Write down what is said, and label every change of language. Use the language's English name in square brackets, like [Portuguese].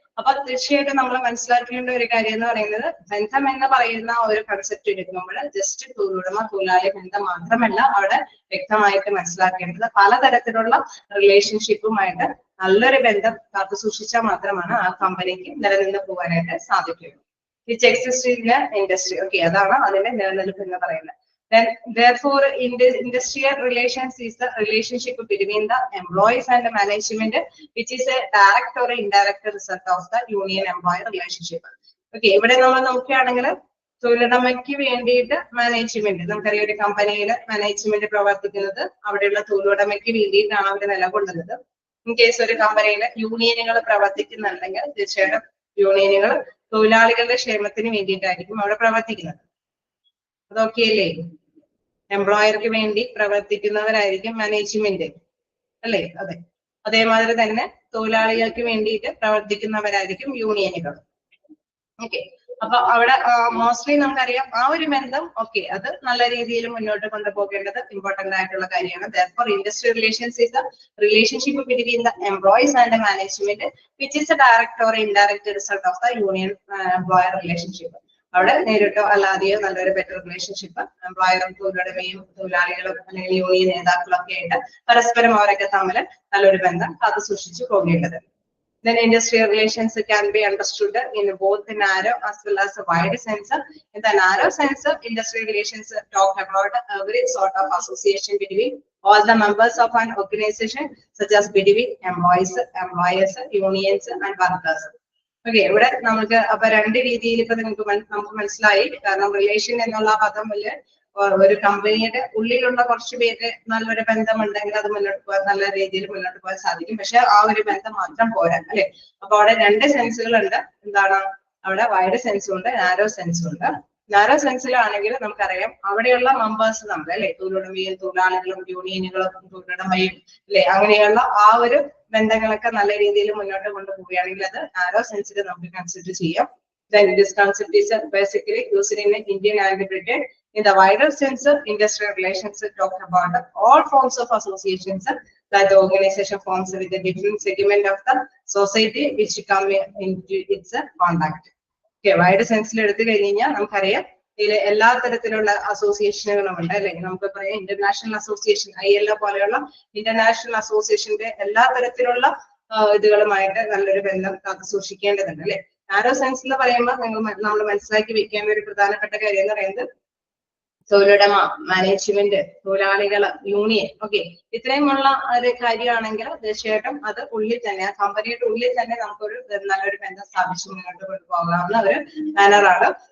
[Malayalam] അപ്പൊ തീർച്ചയായിട്ടും നമ്മൾ മനസ്സിലാക്കേണ്ട ഒരു കാര്യം എന്ന് പറയുന്നത്, ബന്ധം എന്ന് പറയുന്ന ഒരു കൺസെപ്റ്റ് എടുക്കുമ്പോൾ ജസ്റ്റ് തൊഴിലുടമ തൊഴിലാളി ബന്ധം മാത്രമല്ല അവിടെ വ്യക്തമായിട്ട് മനസ്സിലാക്കേണ്ടത്, പലതരത്തിലുള്ള റിലേഷൻഷിപ്പുമായിട്ട് നല്ലൊരു ബന്ധം കാത്തു സൂക്ഷിച്ചാൽ മാത്രമാണ് ആ കമ്പനിക്ക് നിലനിന്ന് പോകാനായിട്ട് സാധിക്കുകയുള്ളൂ. [English] Which exist in industry. [Malayalam] Okay, അതാണ് അതിന്റെ നിലനിൽപ്പ് എന്ന് പറയുന്നത്. [English] Then, therefore, industrial relations is the relationship between the employees and the management, which is a direct or indirect result of the union-employer relationship. [Malayalam] Okay, ഇവിടെ നമ്മൾ നോക്കുകയാണെങ്കിൽ തൊഴിലുടമയ്ക്ക് വേണ്ടിയിട്ട് മാനേജ്മെന്റ്, നമുക്കറിയാം ഒരു കമ്പനിയിൽ മാനേജ്മെന്റ് പ്രവർത്തിക്കുന്നത് അവിടെയുള്ള തൊഴിലുടമയ്ക്ക് വേണ്ടിയിട്ടാണ് അവർ നിലകൊള്ളുന്നത്. [English] in case [Malayalam] ഒരു കമ്പനിയിൽ യൂണിയനുകൾ പ്രവർത്തിക്കുന്നുണ്ടെങ്കിൽ തീർച്ചയായിട്ടും യൂണിയനുകൾ തൊഴിലാളികളുടെ ക്ഷേമത്തിന് വേണ്ടിയിട്ടായിരിക്കും അവിടെ പ്രവർത്തിക്കുന്നത്. അതൊക്കെയല്ലേ? എംപ്ലോയർക്ക് വേണ്ടി പ്രവർത്തിക്കുന്നവരായിരിക്കും മാനേജ്മെന്റ് അല്ലേ? അതെ. അതേമാതിരി തന്നെ തൊഴിലാളികൾക്ക് വേണ്ടിയിട്ട് പ്രവർത്തിക്കുന്നവരായിരിക്കും യൂണിയനുകൾ. ഓക്കെ, അപ്പൊ അവിടെ മോസ്റ്റ്ലി നമുക്കറിയാം ആ ഒരു ബന്ധം ഓക്കെ അത് നല്ല രീതിയിൽ മുന്നോട്ട് കൊണ്ടുപോകേണ്ടത് ഇമ്പോർട്ടന്റ് ആയിട്ടുള്ള കാര്യമാണ്. [English] Therefore, industrial relations is the relationship between the employees and the management, which is a direct or indirect result of the union employer relationship. [Malayalam] അവിടെ നേരിട്ടോ അല്ലാതെയോ നല്ലൊരു ബെറ്റർ റിലേഷൻഷിപ്പ് എംപ്ലോയറും തൊഴിലുടമയും തൊഴിലാളികളും അല്ലെങ്കിൽ യൂണിയൻ നേതാക്കളും ഒക്കെ ആയിട്ട് പരസ്പരം അവരൊക്കെ തമ്മിൽ നല്ലൊരു ബന്ധം കാത്തു സൂക്ഷിച്ചു പോകേണ്ടത്. [English] Then industrial relations can be understood in both narrow as well as wide sense. In the narrow sense, industrial relations talk about every sort of association between all the members of an organization, such as between employees, unions, and workers. [Malayalam] Okay, ഇവിടെ നമുക്ക് അപ്പൊ രണ്ട് രീതിയിൽ ഇപ്പൊ നമുക്ക് മനസ്സിലായി. കാരണം relation എന്നുള്ള പദമില് ഒരു കമ്പനിയുടെ ഉള്ളിലുള്ള കുറച്ച് പേര് നല്ലൊരു ബന്ധമുണ്ടെങ്കിൽ അത് മുന്നോട്ട് പോകാൻ നല്ല രീതിയിൽ മുന്നോട്ട് പോകാൻ സാധിക്കും. പക്ഷെ ആ ഒരു ബന്ധം മാത്രം പോരാ അല്ലെ? അപ്പൊ അവിടെ രണ്ട് സെൻസുകളുണ്ട്. എന്താണ്? അവിടെ വൈഡ് സെൻസും ഉണ്ട്, നാരോ സെൻസും ഉണ്ട്. നാരോ സെൻസിലാണെങ്കിൽ നമുക്കറിയാം അവിടെയുള്ള മെമ്പേഴ്സ് നമ്മൾ അല്ലെ, തൊഴിലുടമയും തൊഴിലാളികളും യൂണിയനുകളും തൊഴിലുടമയും അല്ലെ, അങ്ങനെയുള്ള ആ ഒരു ബന്ധങ്ങളൊക്കെ നല്ല രീതിയിൽ മുന്നോട്ട് കൊണ്ടുപോവുകയാണെങ്കിൽ അത് നാരോ സെൻസിൽ നമുക്ക് കൺസിഡർ ചെയ്യാം. [English] Then this concept is basically used in Indian and Britain. In the wider sense, industrial relations talk about all forms of associations that the organization forms with a different segment of the society which come into its contact. [Malayalam] Okay, wide sense എടുത്തു കഴിഞ്ഞാൽ നമുക്കറിയാം ഇതിൽ എല്ലാ തരത്തിലുള്ള അസോസിയേഷനുകളും ഉണ്ട് അല്ലെ? നമുക്ക് പറയാം ഇന്റർനാഷണൽ അസോസിയേഷൻ, ILO പോലെയുള്ള ഇന്റർനാഷണൽ അസോസിയേഷന്റെ എല്ലാ തരത്തിലുള്ള ഇതുകളുമായിട്ട് നല്ലൊരു ബന്ധം കാത്തു സൂക്ഷിക്കേണ്ടതുണ്ട് അല്ലെ? നാരോ സെൻസ് എന്ന് പറയുമ്പോൾ നമ്മൾ മനസ്സിലാക്കി വെക്കേണ്ട ഒരു പ്രധാനപ്പെട്ട കാര്യം എന്ന് പറയുന്നത് തൊഴിലുടമ, മാനേജ്മെന്റ്, തൊഴിലാളികൾ, യൂണിയൻ, ഓക്കെ, ഇത്രയുമുള്ള ഒരു കാര്യമാണെങ്കിൽ തീർച്ചയായിട്ടും അത് ഉള്ളിൽ തന്നെ ആ കമ്പനിയുടെ ഉള്ളിൽ തന്നെ നമുക്കൊരു നല്ലൊരു ബന്ധം സ്ഥാപിച്ച് മുന്നോട്ട് കൊണ്ടുപോകാവുന്ന ഒരു മാനറാണ്.